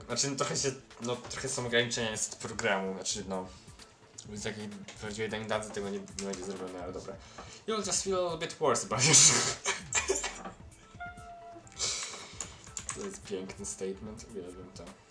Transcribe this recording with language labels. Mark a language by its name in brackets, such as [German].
[Polish] Znaczy, trochę są ograniczenia z programu, znaczy, z takiej prawdziwej dangadzy tego nie będzie zrobione, ale dobra. [English] You'll just feel a little bit worse about it. [Polish] To jest piękny statement, uwielbiam to.